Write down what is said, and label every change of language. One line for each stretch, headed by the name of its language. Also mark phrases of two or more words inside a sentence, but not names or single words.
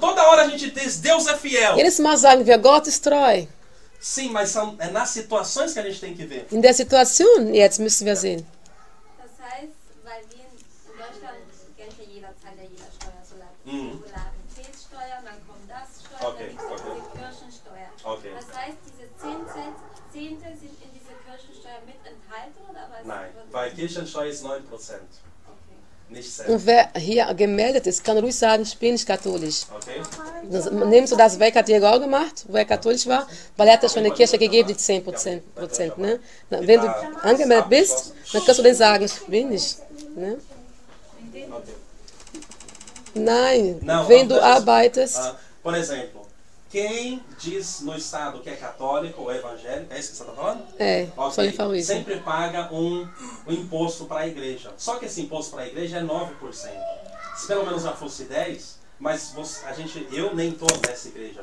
Portuguese: Toda hora a gente diz, Deus é fiel.
German: Jedes Mal sagen wir, Gott ist treu.
Portuguese: Sim, mas é nas situações que a gente tem que ver.
German: In der Situation jetzt müssen wir sehen. Das heißt, weil wir in Deutschland kennt ja jeder, zahlt ja jeder Steuer, Mhm. Solidaritätssteuer, dann kommt das Steuer, Okay, dann gibt es okay. die Kirchensteuer. Okay. Das heißt, diese Zehnte sind in dieser Kirchensteuer mit enthalten oder was? Nein, weil Kirchensteuer ist 9%. Okay. Nicht 10. Und wer hier gemeldet ist, kann ruhig sagen, ich bin nicht katholisch. Ok? Nimmst du das weg, hat Diego auch gemacht, wo er katholisch war, weil er hat ja schon in der Kirche gegeben, die 10%. Ne? Na, wenn du angemeldet bist, dann kannst du denen sagen, ich bin nicht. Ne? Ok. Nein,
Portuguese: Não,
German: wenn du
Portuguese: deixa eu-
German: arbeitest,
Portuguese: por exemplo, quem diz no estado que é católico ou evangélico, é isso que você está falando? só ele falou isso. Sempre paga um imposto para a igreja. Só que esse imposto para a igreja é 9%. Se pelo menos já fosse 10%, mas eu nem estou nessa igreja.